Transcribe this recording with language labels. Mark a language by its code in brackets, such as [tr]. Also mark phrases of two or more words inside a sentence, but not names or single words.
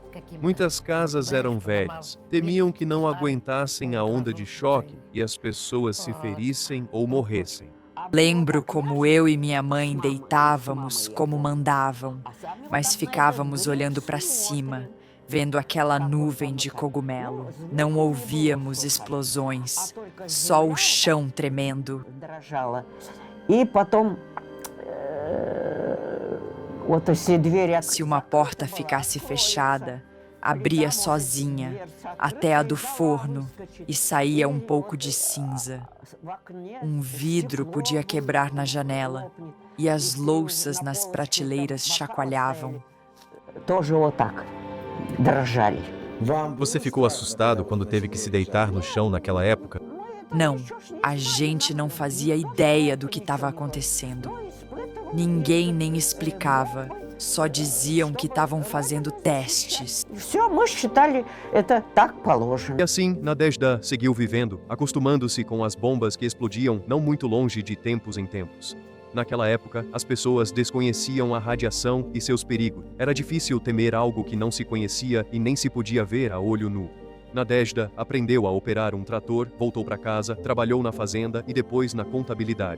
[pt] Muitas casas eram velhas, temiam que não aguentassem a onda de choque e as pessoas se ferissem ou morressem. Lembro como eu e minha mãe deitávamos como mandavam, mas ficávamos olhando para cima, vendo aquela nuvem de cogumelo. Não ouvíamos explosões, só o chão tremendo. [ru] Дрожала. И потом вот эти двери [pt] Se uma porta ficasse fechada, abria sozinha, até a do forno, e saía um pouco de cinza. Um vidro podia quebrar na janela, e as louças nas prateleiras chacoalhavam. [ru] тоже вот так дрожали. [pt] Você ficou assustado quando teve que se deitar no chão naquela época? Não, a gente não fazia ideia do que estava acontecendo. Ninguém nem explicava, só diziam que estavam fazendo testes. [ru] Все, мы считали, это так положено. [pt] E assim, Nadezhda seguiu vivendo, acostumando-se com as bombas que explodiam não muito longe de tempos em tempos. Naquela época, as pessoas desconheciam a radiação e seus perigos. Era difícil temer algo que não se conhecia e nem se podia ver a olho nu. Nadezhda aprendeu a operar um trator, voltou para casa, trabalhou na fazenda e depois na contabilidade.